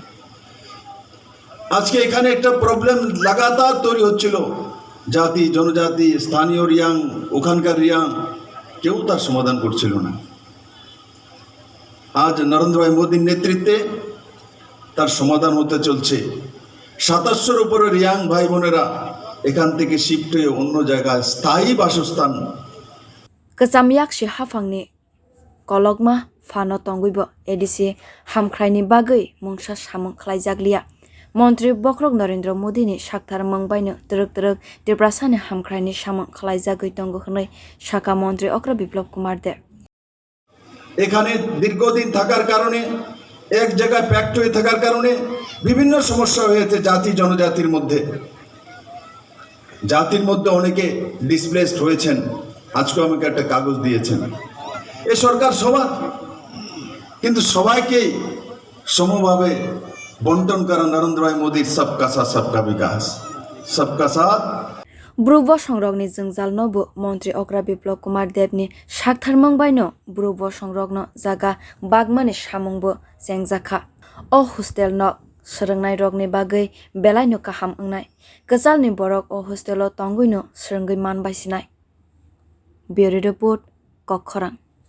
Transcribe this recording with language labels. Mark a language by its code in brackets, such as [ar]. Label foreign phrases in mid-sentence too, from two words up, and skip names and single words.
[bn] আজকে এখানে একটা প্রবলেম লাগাতার তৈরি হচ্ছিল জাতি জনজাতি স্থানীয় রিয়াং ওখানকার রিয়াং কেউ তার সমাধান করছিল না আজ নরেন্দ্র ভাই মোদীর নেতৃত্বে তার সমাধান হতে চলছে 2700-এর উপরে রিয়াং ভাই বোনেরা এখান থেকে শিফট হয়ে অন্য জায়গায় স্থায়ী বাসস্থান [trp] Kasamiak shi hafangni kologma fano tongwibo edisi Hamkwrai ni bagui mungsa samwng khwlaijaglia Montri Bokrok Narendra Modi ni sakthar mungbaino direk Debrasani Hamkwrai ni samwng khwlaijagwi tongo hnai Shaka Montri Okra Biplop Kumar Deb [bn] এখানে দীর্ঘদিন থাকার কারণে এক জায়গায় প্যাক্ট হয়ে থাকার কারণে বিভিন্ন সমস্যা হয়েছে জাতি জনজাতির মধ্যে জাতির মধ্যে অনেকে ডিসপ্লেসড হয়েছেন আজকে আমাকে একটা কাগজ দিয়েছেন এই সরকার সবার কিন্তু সবাইকে সমভাবে বন্টন করা নরেন্দ্র ভাই মোদীর [hi] सबका साथ सबका विकास सबका साथ [trp] Brubo songrokni jingjalno bo Montri Okra Biplop Kumar Debni sakthar mungbaino Brubo songrokno jaga bagmani samwngbo jengjaka o hostel no srwngnai rokni bagui belaino kaham ongnai kchalni borok o hostelo tongwino srwngwi manbai sinai [en] Bureau Report [trp] Kokkhorang